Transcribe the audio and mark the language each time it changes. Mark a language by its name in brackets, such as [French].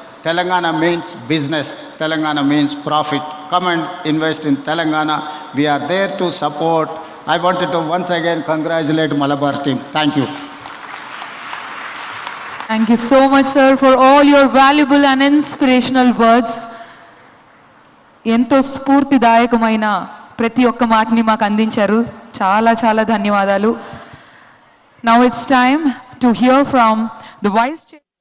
[English] Telangana means business, Telangana means profit. Come and invest in Telangana. We are there to support. I wanted to once again congratulate Malabar team. Thank you. Thank you so much, sir, for all your valuable and inspirational words. [Telugu] ఎంతో స్ఫూర్తిదాయకమైన ప్రతి ఒక్క మాటని మాకు అందించారు. చాలా చాలా ధన్యవాదాలు. [English] Now it's time to hear from the Vice Chair.